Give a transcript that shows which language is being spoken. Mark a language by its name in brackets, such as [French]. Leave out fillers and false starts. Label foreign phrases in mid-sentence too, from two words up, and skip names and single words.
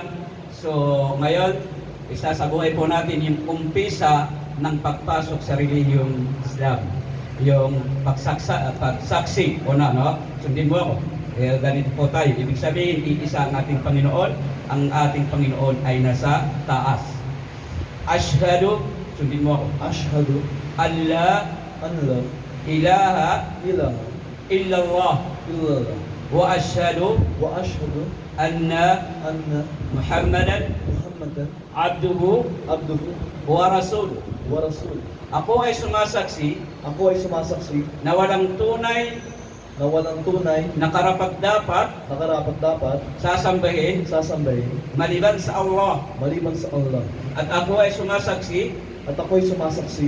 [Filipino] So, ngayon, isasabuhay po natin yung umpisa ng pagpasok sa relihiyong Islam. Yung pagsaksi o no? Sundin mo ako. Ganito po tayo. Ibig sabihin, iisa ang ating Panginoon. Ang ating Panginoon ay nasa taas. Ashhadu, sundin mo ako. [Arabic] Ashhadu Allah أن لا ilaha ilaha illallah illallah وأشهد وأشهد anna anna Muhammadan Muhammadan abduhu abduhu ورسوله. ورسول. [Filipino] Ako ay sumasaksi Ako ay sumasaksi na walang tunay na walang tunay na karapat-dapat na karapat-dapat sasambahin sasambahin maliban sa Allah. maliban sa Allah. At ako ay sumasaksi At ako ay sumasaksi